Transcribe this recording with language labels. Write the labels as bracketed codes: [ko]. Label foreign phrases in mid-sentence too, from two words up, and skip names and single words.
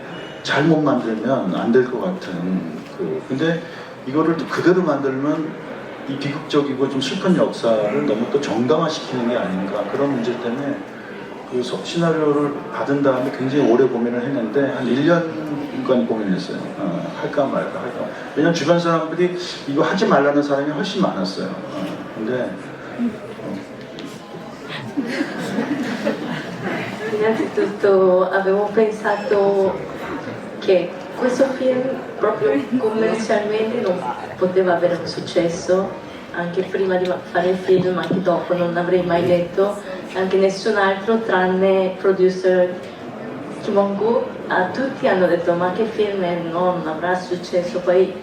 [ko] 잘못 만들면 안 될 것 같은 근데 이거를 또 그대로 만들면 이 비극적이고 좀 슬픈 역사를 너무 또 정당화시키는 게 아닌가 그런 문제 때문에 그 시나리오를 받은 다음에 굉장히 오래 고민을 했는데 한 1년간 고민했어요. 할까 말까 할까. 왜냐면 주변 사람들이 이거 하지 말라는 사람이 훨씬 많았어요. 근데 [it] Innanzitutto avevo pensato che questo film proprio commercialmente non poteva avere un successo, anche prima di fare il film, anche dopo non l'avrei mai letto, anche nessun altro tranne producer Kim Hong-gu, a tutti hanno detto ma che film è, non avrà successo, poi